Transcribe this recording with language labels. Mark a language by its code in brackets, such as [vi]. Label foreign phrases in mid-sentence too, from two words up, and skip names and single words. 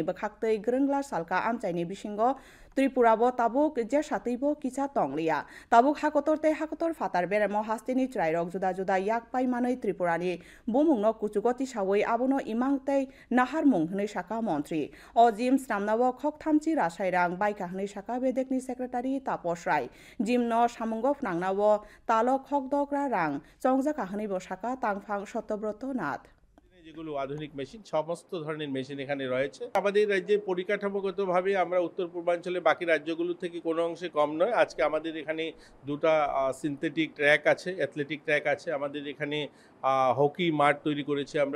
[trp] Bakhaktei Grungla Salka Amchaini Bishingo Tripura bo tabuk je sateibo kicha tonglia tabuk hakotor fatar beremo hastini trairok juda yak pai manoi tripurani bumungno kuchugoti sawoi abono imangtei nahar mung hnei saka mantri o jim stramnawo khok thamchi rasairang baika hnei saka bedekni secretary Tapos Rai jimno samungo phnangnawo talo khok dokra rang chongjaka hnei bo saka tangphang Satyabroto Nath [bn] যেগুলো আধুনিক মেশিন সমস্ত ধরনের মেশিন এখানে রয়েছে। আমাদের রাজ্যে পরিকাঠামোগতভাবে আমরা উত্তর পূর্বাঞ্চলে বাকি রাজ্যগুলো থেকে কোনো অংশে কম নয়। আজকে আমাদের এখানে দুটো [en] synthetic track [bn] আছে, [en] athletic track [bn] আছে। আমাদের এখানে হকি মাঠ তৈরি করেছি আমরা।